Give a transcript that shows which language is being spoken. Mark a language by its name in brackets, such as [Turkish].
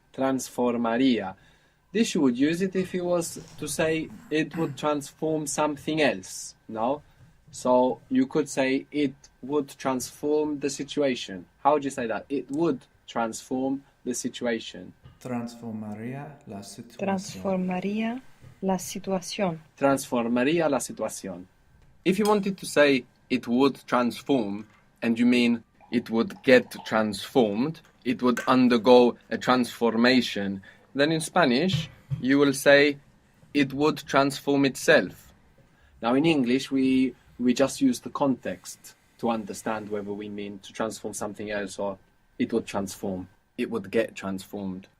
[Spanish] Transformaría. [English] This you would use it if you was to say it would transform something else. No? So you could say it would transform the situation. How would you say that? It would transform the situation. [Spanish] Transformaría la situación. Transformaría la situación. Transformaría la situación. [English] If you wanted to say it would transform, and you mean it would get transformed, it would undergo a transformation, then in Spanish you will say it would transform itself. Now in English we just use the context to understand whether we mean to transform something else or it would transform, it would get transformed.